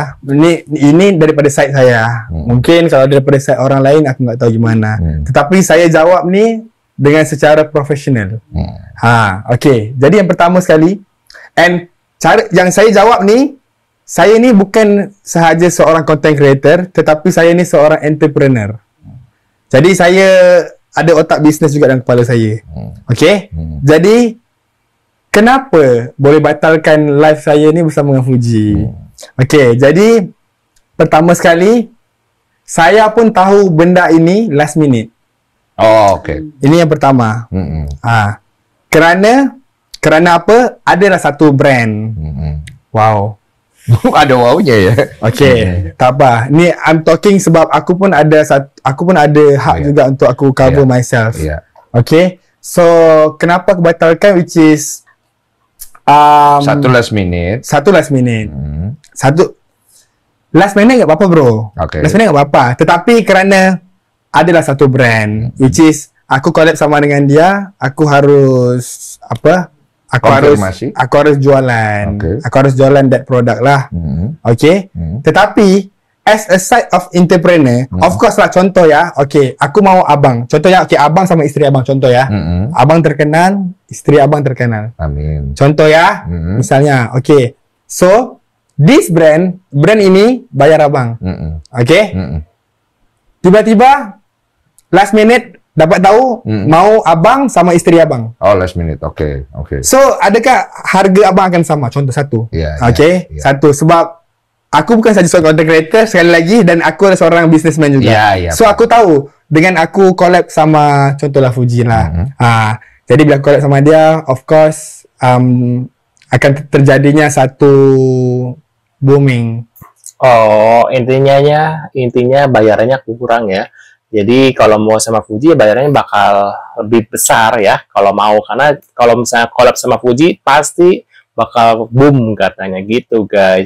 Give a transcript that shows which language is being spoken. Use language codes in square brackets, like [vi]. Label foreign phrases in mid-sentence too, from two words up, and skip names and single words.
[ms] Ini daripada side saya. Mungkin kalau daripada side orang lain [id] aku nggak tahu gimana. [ms] Tetapi saya jawab nih dengan secara profesional. Jadi yang pertama sekali, cara yang saya jawab nih, saya ini bukan sahaja seorang [en] content creator, [ms] tetapi saya ini seorang entrepreneur. Jadi saya ada otak bisnes juga dalam kepala saya. Jadi kenapa boleh batalkan live saya ni bersama dengan Fuji? Jadi pertama sekali saya pun tahu benda ini [en] last minute. Oh, okay. [ms] Ini yang pertama. Kerana apa? Adalah satu brand. Wow. Ada wownya ya. Okay, tak apa. Ni [en] I'm talking [ms] sebab aku pun ada hak juga untuk aku [en] cover myself. [ms] Okay. So kenapa aku batalkan, [en] which is [ms] satu [en] last minute. [ms] Satu [en] last minute. Last minute [ms] tak apa-apa bro. [en] Last minute [ms] tak apa-apa. Tetapi kerana adalah satu brand, [en] which is [ms] aku collab sama dengan dia, aku harus apa? Aku harus jualan. Aku harus jualan [en] that product [ms] lah. [en] Okay. Tetapi as a side of entrepreneur, of course lah, [ms] contoh ya. Okay, aku mau abang. Contohnya, okay, abang sama isteri abang. Contoh ya. Abang terkenal, isteri abang terkenal. Amin. Contoh ya. Misalnya, okay. So [en] this brand [ms] ini bayar abang. [en] Okay. [ms] Tiba-tiba [en] last minute [ms] dapat tahu mau abang sama isteri abang. [en] Oh, last minute. Okay. [ms] So, adakah harga abang akan sama? Contoh satu. Satu, sebab aku bukan saja seorang [en] content creator [ms] sekali lagi, dan aku adalah seorang businessman juga. So, aku tahu dengan aku collab sama contohlah Fuji lah. Jadi bila aku collab sama dia, [en] of course [ms] akan terjadinya satu booming. [id] Oh, intinya bayarannya kurang ya. Jadi kalau mau sama Fuji bayarannya bakal lebih besar ya kalau mau, karena kalau misalnya collab sama Fuji pasti bakal boom katanya gitu guys.